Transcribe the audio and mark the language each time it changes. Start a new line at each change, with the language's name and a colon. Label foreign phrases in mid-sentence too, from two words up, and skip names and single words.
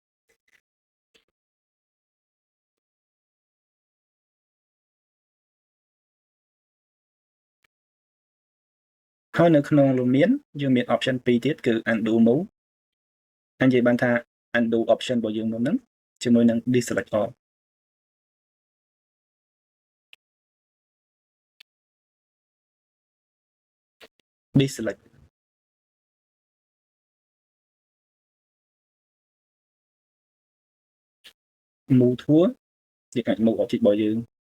Khmer: ហើយនៅក្នុង Lumion យើងមាន option 2ទៀតគឺ
English: undo move
Khmer: និយាយបានថា
English: undo option
Khmer: របស់យើងមុនហ្នឹងជាមួយនឹង
English: deselect all deselect move tool
Khmer: យើងអាច
English: move object
Khmer: របស់យើង